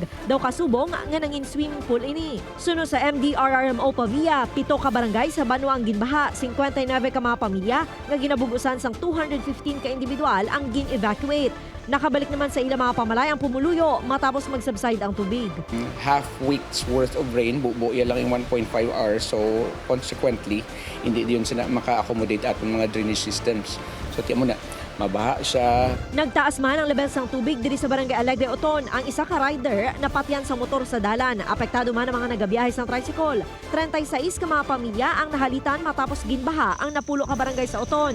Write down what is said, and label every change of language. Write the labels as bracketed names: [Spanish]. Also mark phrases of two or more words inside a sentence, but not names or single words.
[Hiligaynon] Daw kasubong nga nangin [English] swimming pool [Hiligaynon] ini. Sunod sa MDRRMO Pavia, 7 ka barangay sa Banwa ang ginbaha, 59 ka mga pamilya nga ginabugusan sang 215 ka individual ang gin-evacuate. Nakabalik naman sa ilang mga pamalayang pumuluyo matapos mag-subside ang tubig. [English] Half week's worth of rain, [Filipino] buo lang yung 1.5 hours. [English] So consequently, [Filipino] hindi yun sila maka-accommodate atong mga [English] drainage systems. [Hiligaynon] So tiyan mo na, mabaha siya. Nagtaas man ang levels ng tubig diri sa Barangay Alegre, Oton. Ang isa ka rider napatyan sa motor sa dalan. Apektado man ang mga nagabiyahe sa tricycle. 36 ka mga pamilya ang nahalitan matapos ginbaha ang napulo ka barangay sa Oton.